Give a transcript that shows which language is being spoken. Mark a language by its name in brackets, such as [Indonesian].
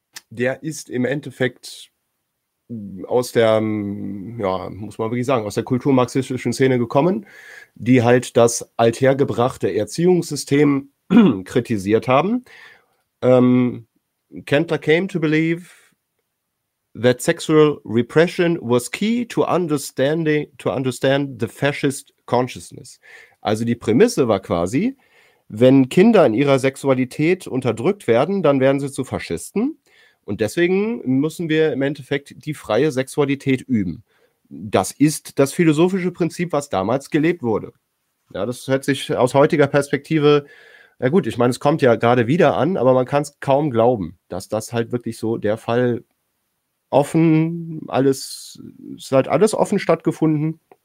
[German] Der ist im Endeffekt aus der, ja, muss man wirklich sagen, aus der kulturmarxistischen Szene gekommen, die halt das althergebrachte Erziehungssystem kritisiert haben. [English] Kentler came to believe that sexual repression was key to understand the fascist consciousness. [German] Also die Prämisse war quasi, wenn Kinder in ihrer Sexualität unterdrückt werden, dann werden sie zu Faschisten. Und deswegen müssen wir im Endeffekt die freie Sexualität üben. Das ist das philosophische Prinzip, was damals gelebt wurde. Ja, das hört sich aus heutiger Perspektive, na gut, ich meine, es kommt ja gerade wieder an, aber man kann es kaum glauben, dass das halt wirklich so der Fall offen, alles, es ist halt alles offen stattgefunden.